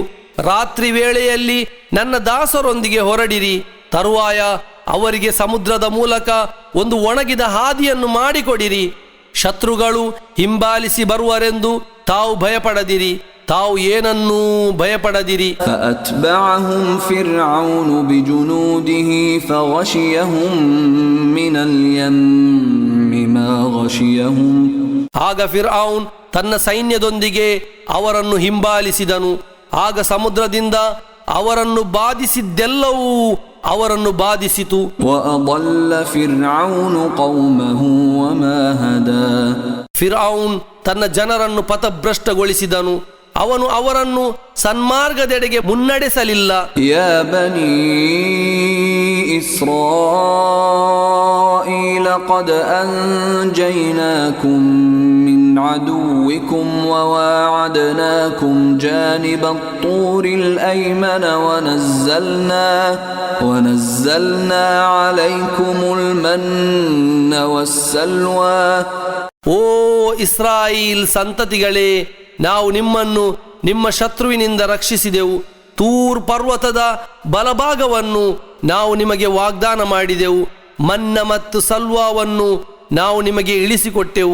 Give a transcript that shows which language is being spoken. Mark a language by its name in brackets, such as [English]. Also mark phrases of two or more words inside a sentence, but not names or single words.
[Kannada] ರಾತ್ರಿ ವೇಳೆಯಲ್ಲಿ ನನ್ನ ದಾಸರೊಂದಿಗೆ ಹೊರಡಿರಿ, ತರುವಾಯ ಅವರಿಗೆ ಸಮುದ್ರದ ಮೂಲಕ ಒಂದು ಒಣಗಿದ ಹಾದಿಯನ್ನು ಮಾಡಿಕೊಡಿರಿ. ಶತ್ರುಗಳು ಹಿಂಬಾಲಿಸಿ ಬರುವರೆಂದು ತಾವು ಭಯಪಡದಿರಿ, ತಾವು ಏನನ್ನೂ ಭಯಪಡದಿರಿ. [Arabic] فأتبعهم فرعون بجنوده فغشيهم من اليم ما غشيهم. [Kannada] ಆಗ ಫಿರ್ಔನ್ ತನ್ನ ಸೈನ್ಯದೊಂದಿಗೆ ಅವರನ್ನು ಹಿಂಬಾಲಿಸಿದನು. ಆಗ ಸಮುದ್ರದಿಂದ ಅವರನ್ನು ಬಾಧಿಸಿದ್ದೆಲ್ಲವೂ ಅವರನ್ನು ಬಾಧಿಸಿತು. [Arabic] وأضل فرعون قومه وما هدى. [Kannada] ಫಿರ್ಔನ್ ತನ್ನ ಜನರನ್ನು ಪಥಭ್ರಷ್ಟಗೊಳಿಸಿದನು, ಅವನು ಅವರನ್ನು ಸನ್ಮಾರ್ಗದೆಡೆಗೆ ಮುನ್ನಡೆಸಲಿಲ್ಲ. [Arabic] يا بني إسرائيل قد أنجيناكم من عدوكم وواعدناكم جانب الطور الأيمن ونزلنا عليكم المن والسلوى. [Kannada] ಓ ಇಸ್ರಾಯೀಲ್ ಸಂತತಿಗಳೇ, ನಾವು ನಿಮ್ಮನ್ನು ನಿಮ್ಮ ಶತ್ರುವಿನಿಂದ ರಕ್ಷಿಸಿದೆವು. ತೂರ್ ಪರ್ವತದ ಬಲಭಾಗವನ್ನು ನಾವು ನಿಮಗೆ ವಾಗ್ದಾನ ಮಾಡಿದೆವು. ಮನ್ನ ಮತ್ತು ಸಲ್ವಾವನ್ನು ನಾವು ನಿಮಗೆ ಇಳಿಸಿಕೊಟ್ಟೆವು.